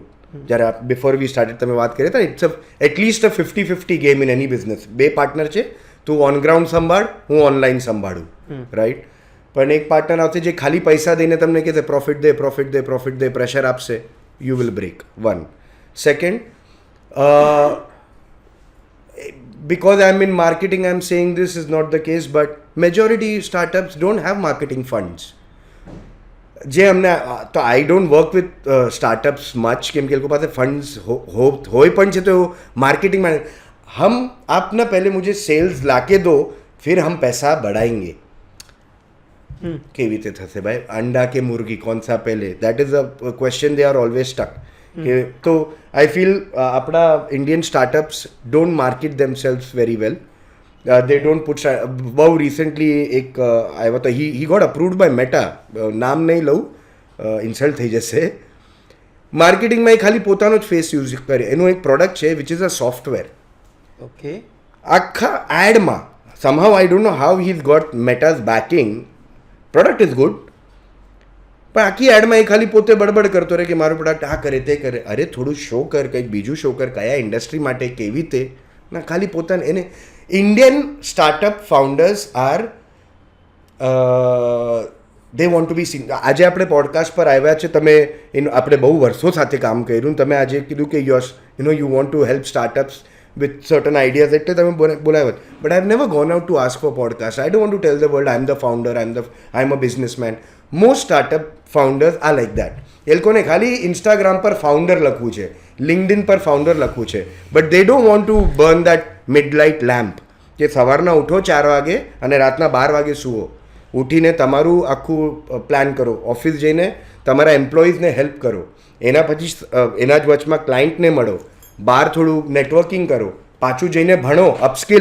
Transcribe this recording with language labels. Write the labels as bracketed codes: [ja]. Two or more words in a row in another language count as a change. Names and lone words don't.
[en] જ્યારે before we started [gu] તમે વાત કરી હતા, [en] it's atleast a 50-50 game in any business. [gu] 2 પાર્ટનર છે, તું [en] on ground [gu] સંભાળ, હું ઓનલાઈન સંભાળું, રાઈટ? પણ એક પાર્ટનર આવશે જે ખાલી પૈસા દઈને તમને કહેશે પ્રોફિટ દે, પ્રેશર આપશે, [en] you will break. [gu] 1. સેકન્ડ, [en] because I'm in marketing, I'm saying this is not the case, but majority startups don't have marketing funds. [gu] જે અમને તો [en] I don't work with startups much, [gu] કેમ કે એ લોકો પાસે ફંડ્સ હોય પણ છે તો માર્કેટિંગમાં [hi] हम आपना पहले मुझे सेल्स लाके दो फिर हम पैसा बढ़ाएंगे. [gu] કેવી રીતે થશે ભાઈ? [hi] अंडा के मुर्गी कौन सा पहले? [en] That is a question they are always stuck. [gu] કે તો [en] I feel આપણા Indian startups don't market themselves very well. They don't put. બહુ રિસન્ટલી [gu] એક આવ્યો તો [en] he got approved by Meta. [gu] નામ નહીં લઉં, ઇન્સલ્ટ થઈ જશે. માર્કેટિંગમાં એ ખાલી પોતાનો જ [en] face use [gu] કરે. એનું એક પ્રોડક્ટ છે [en] which is a software. [gu] ઓકે. આખા એડમાં [en] somehow I don't know how he's got Meta's backing. product is good, [gu] પણ આખી એડમાં એ ખાલી પોતે બડબડ કરતો રહે કે મારું પ્રોડક્ટ આ કરે તે કરે. અરે થોડું શો કર, કંઈક બીજું શો કર, કયા ઇન્ડસ્ટ્રી માટે, કેવી રીતે. ના, ખાલી પોતાને એને. [en] Indian startup founders are they want to be seen. [gu] આજે આપણે પોડકાસ્ટ પર આવ્યા છે, તમે એનું આપણે બહુ વર્ષો સાથે કામ કર્યું. તમે આજે કીધું કે [en] you want to help startups with certain ideas [gu] એટલે તમે બોલાવ્યો. [en] But I've never gone out to ask for podcast. I don't want to tell the world I'm the founder, I'm a businessman. Most startup founders are like that. [gu] એ લોકોને ખાલી ઇન્સ્ટાગ્રામ પર ફાઉન્ડર લખવું છે, લિંક્ડઇન પર ફાઉન્ડર લખવું છે, [en] but they don't want to burn that midlight lamp [gu] કે સવારના ઉઠો 4 વાગે અને રાતના 12 વાગે સુવો. ઉઠીને તમારું આખું પ્લાન કરો, ઓફિસ જઈને તમારા એમ્પ્લોઈઝને હેલ્પ કરો, એના પછી એના જ વચમાં ક્લાયન્ટને મળો, બહાર થોડું નેટવર્કિંગ કરો, પાછું જઈને ભણો, અપસ્કિલ.